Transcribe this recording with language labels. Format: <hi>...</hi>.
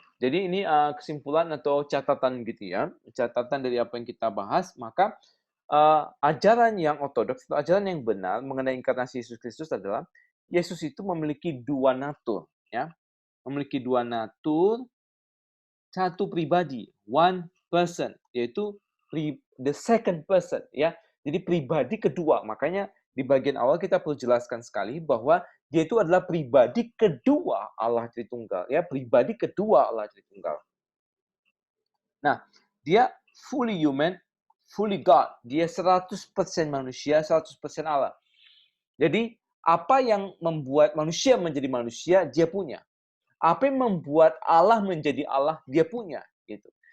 <id>Jadi ini kesimpulan atau catatan gitu ya, catatan dari apa yang kita bahas, maka ajaran yang ortodoks atau ajaran yang benar mengenai inkarnasi Yesus Kristus adalah Yesus itu memiliki dua natur, ya, memiliki dua natur, satu pribadi,</id> <en>one person,</en> <id>yaitu</id> <en>the second person,</en> <id>ya. Jadi pribadi kedua, makanya di bagian awal kita perlu jelaskan sekali bahwa dia itu adalah pribadi kedua Allah Tritunggal, ya, pribadi kedua Allah Tritunggal.</id> <en>Nah, dia fully human, fully God.</en> <id>Dia 100% manusia, 100% Allah. Jadi, apa yang membuat manusia menjadi manusia, dia punya. Apa yang membuat Allah menjadi Allah, dia punya, gitu.</id>